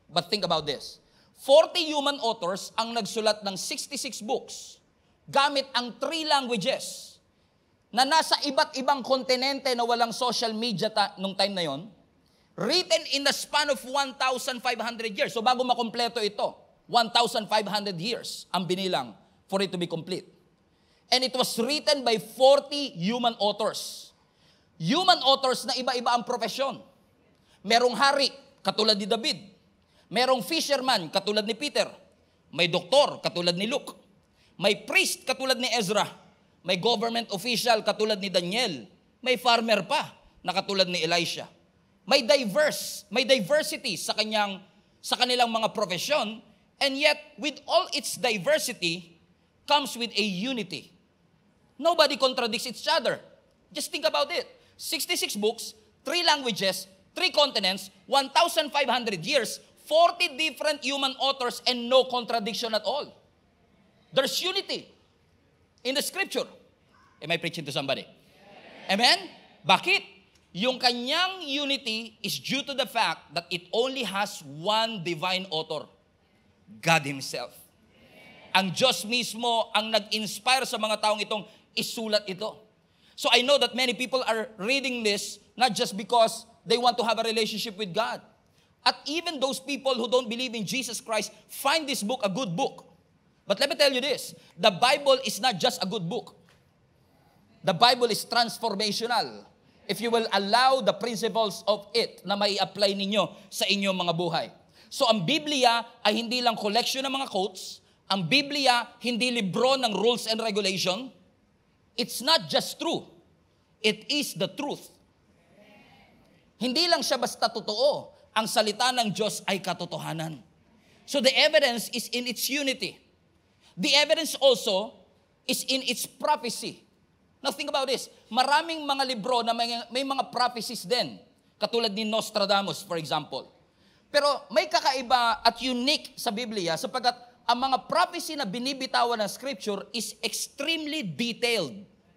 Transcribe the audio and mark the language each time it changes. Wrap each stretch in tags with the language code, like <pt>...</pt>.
<en>But think about this. 40 human authors</en> <tl>ang nagsulat ng 66 books gamit ang 3 languages na nasa iba't ibang kontinente na walang social media nung time na yon,</tl> <en>written in the span of 1,500 years.</en> <tl>So bago makompleto ito, 1,500 years ang binilang</tl> <en>for it to be complete. And it was written by 40 human authors.</en> <tl>Human authors na iba-iba ang profesyon. Merong hari, katulad ni David. Merong fisherman, katulad ni Peter. May doktor, katulad ni Luke. May priest, katulad ni Ezra. May government official, katulad ni Daniel. May farmer pa, na katulad ni Elisha. May diversity sa kanilang mga profesyon,</tl> <en>and yet with all its diversity comes with a unity. Nobody contradicts each other. Just think about it. 66 books, 3 languages, 3 continents, 1,500 years, 40 different human authors, and no contradiction at all. There's unity in the scripture. Am I preaching to somebody? Amen?</en> <tl>Bakit? Yung kanyang</tl> <en>unity is due to the fact that it only has one divine author, God Himself.</en> <tl>Ang Diyos mismo ang nag-inspire sa mga taong itong isulat ito.</tl> <en>So I know that many people are reading this not just because they want to have a relationship with God. At even those people who don't believe in Jesus Christ find this book a good book. But let me tell you this, the Bible is not just a good book. The Bible is transformational. If you will allow the principles of it</en> <tl>na mai apply ninyo sa inyong mga buhay. So ang Biblia ay hindi lang collection ng mga quotes. Ang Biblia hindi libro ng rules and regulation.</tl> <en>It's not just true. It is the truth.</en> <tl>Hindi lang siya basta totoo. Ang salita ng Diyos ay katotohanan.</tl> <en>So the evidence is in its unity. The evidence also is in its prophecy. Now think about this.</en> <tl>Maraming mga libro na may mga prophecies din. Katulad ni Nostradamus, for example. Pero may kakaiba at unique sa Biblia sapagkat ang mga prophecy na binibitawan ng Scripture</tl> <en>is extremely detailed.</en>